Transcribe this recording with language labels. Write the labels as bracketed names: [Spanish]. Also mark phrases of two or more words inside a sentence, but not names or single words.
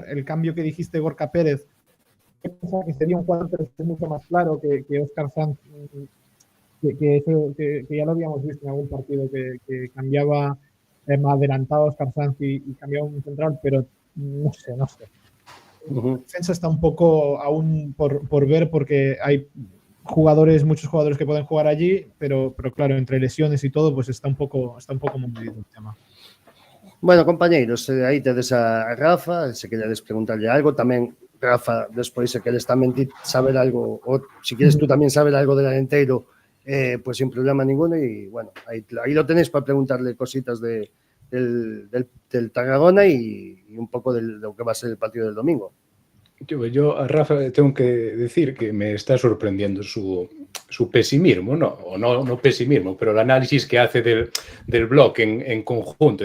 [Spanish] El cambio que dijiste, Gorka Pérez, que sería un 4-3 mucho más claro que Óscar Sanz, que ya lo habíamos visto en algún partido, que cambiaba adelantado a Óscar Sanz y cambiaba un central, pero no sé. La defensa está un poco aún por ver, porque hay muchos jugadores que pueden jugar allí, pero claro, entre lesiones y todo, pues está un poco movido el tema. Bueno, compañeros, [Galician] aí tedes a Rafa, se queredes preguntarlle algo, tamén Rafa, despois se queres tamén saber algo, ou se queres tú tamén saber algo [Spanish] del Arenteiro, pues sin problema ninguno, y bueno, ahí lo tenéis para preguntarle cositas del Tarragona y un poco de lo que va a ser el partido del domingo. Yo a Rafa tengo que decir que me está sorprendiendo su pesimismo, no pesimismo, pero el análisis que hace del blog en conjunto.